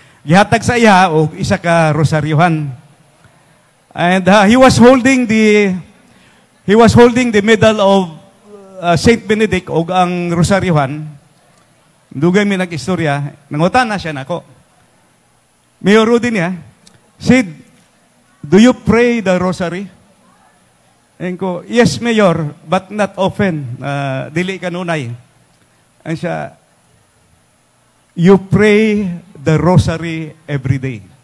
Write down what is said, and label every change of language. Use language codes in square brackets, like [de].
[ceb] Gihatag sa iya o isa ka rosaryohan. [en] And he was holding the medal of Saint Benedict [ceb] o ang rosaryohan. Dugay mi nag-istorya, nangutan na siya nako. [en] Mayor Rudy niya, Sid, do you pray the rosary? And ko, yes, Mayor, but not often. [ceb] Dili kanunay. [en] And siya, you pray the rosary every day.